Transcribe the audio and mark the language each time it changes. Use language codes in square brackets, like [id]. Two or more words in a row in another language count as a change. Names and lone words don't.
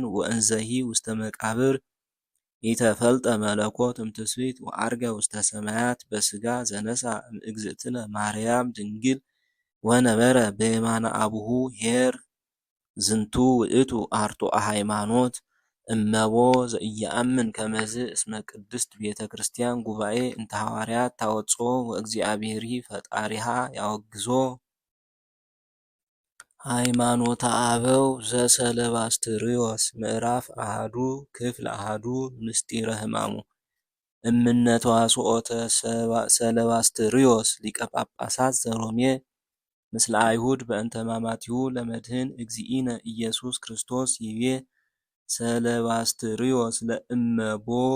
[gez] ወእንዘሂ ውስተ መቃብር ኢተፈልጠ መለኮት እምትስብእት ወዐርገ ውስተ ሰማያት በሥጋ ዘነሣ እምእግዝእትነ ማርያም ድንግል ወነበረ በየማነ አቡሁ ኄር ዝንቱ ውእቱ አርቶአ ሃይማኖት እመቦ ዘኢየአምን ከመዝ እስመ ቅድስት ቤተ ክርስቲያን ጉባኤ እንተ ሐዋርያት ታወጽኦ ወእግዚአብሔርሂ ፈጣሪሃ ያወግዞ። ሃይማኖተ አበው ዘሰለባስትርዮስ ምዕራፍ አሃዱ ክፍል አሃዱ ምስጢረ ሕማሙ እምነ ተዋስኦተ ሰለባስትርዮስ ሊቀ ጳጳሳት ዘሮሜ ምስለ አይሁድ በእንተ ሕማማቲሁ ለመድኅን እግዚእነ ኢየሱስ ክርስቶስ ይቤ ሰለባስትሪዮስ ለእመቦ